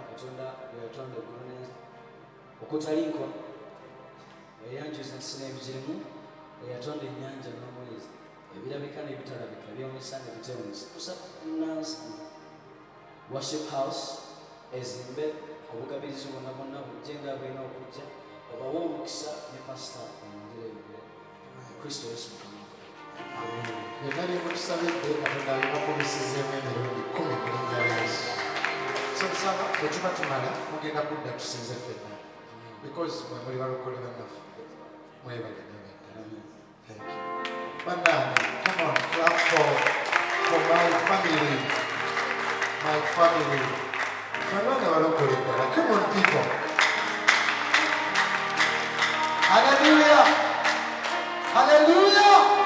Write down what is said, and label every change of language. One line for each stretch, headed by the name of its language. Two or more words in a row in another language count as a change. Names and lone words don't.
Ganda: Katonda gwe yatonda eggulu n'ensi okutaliiko eyanjuza ensi n'ebigirimu eyatonda ennyanja n'omwezi ebirabika n'ebitalabika by'omusana ebitewunsi tusabinansi
English: worship house
Ganda: ezimbe obugabirizi bwonna bwonna bujje nga bwina okujja obawe omukisa ne pasita omwongere ebigere Kristo Yesu Mukama. Byonna byemutusabidde Katonda abibakubisizeemu emirundi 10 mu linnya lya Yesu. So nsaba bwe tuba tumala mugenda kudda tusinze ffenna because mwe muli balokole bannaffe mwebale nabadda.
English: Thank you. Bannange, come on, clap for my family. My family.
Ganda: Bannange balokole ddala.
English: Come on people. Hallelujah. Hallelujah.